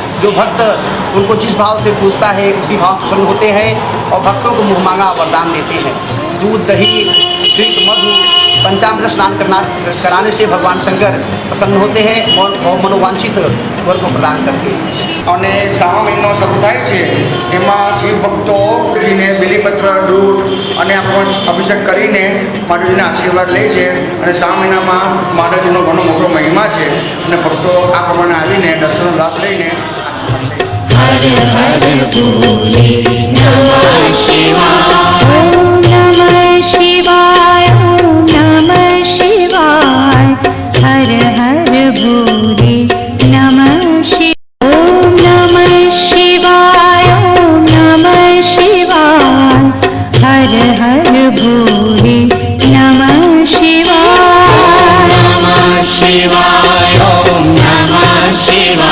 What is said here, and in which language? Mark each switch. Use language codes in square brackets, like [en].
[hi] जो भक्त उनको जिस भाव से पूजता है उसी भाव प्रसन्न होते हैं और भक्तों को मुँह मांगा वरदान देते हैं। दूध, दही, घृत, मधु, पंचामृत स्नान कराने से भगवान शंकर प्रसन्न होते हैं और मनोवांछित वर को प्रदान करते हैं। [gu] અને શ્રાવણ મહિનો શરૂ થાય છે એમાં શિવ ભક્તો માતાજીને બીલીપત્ર, દૂધ અને આપણો અભિષેક કરીને માતાજીના આશીર્વાદ લે છે અને શ્રાવણ મહિનામાં માતાજીનો ઘણો મોટો મહિમા છે અને ભક્તો આ પ્રમાણે આવીને દર્શન લાભ લઈને આશીર્વાદ લે છે. [hi] हर हर भोले नमः शिवाय ओम नमः शिवाय ओम नमः शिवाय हर हर भोले नमः शिवाय ओम नमः शिवाय ओम नमः शिवाय हर हर भोले नमः शिवाय नमः शिवाय ओम नमः शिवाय